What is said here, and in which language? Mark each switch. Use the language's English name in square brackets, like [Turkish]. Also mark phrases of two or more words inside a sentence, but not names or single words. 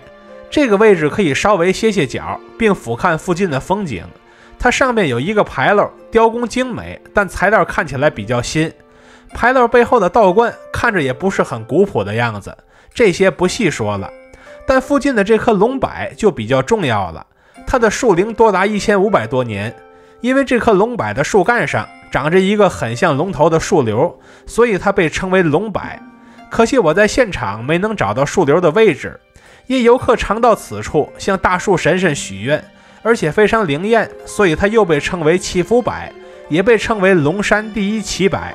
[Chinese] 這個位置可以稍微歇歇腳，並俯瞰附近的風景。它上面有一個牌樓，雕工精美，但材料看起來比較新。牌樓背後的道觀看着也不是很古樸的樣子，這些不細說了。但附近的這棵龍柏就比較重要了。它的樹齡多達1500多年，因為這棵龍柏的樹幹上長着一個很像龍頭的樹瘤，所以它被稱為龍柏。可惜我在現場沒能找到樹瘤的位置，因遊客常到此處向大樹神神許願，而且非常靈驗，所以它又被稱為祈福柏，也被稱為龍山第一奇柏。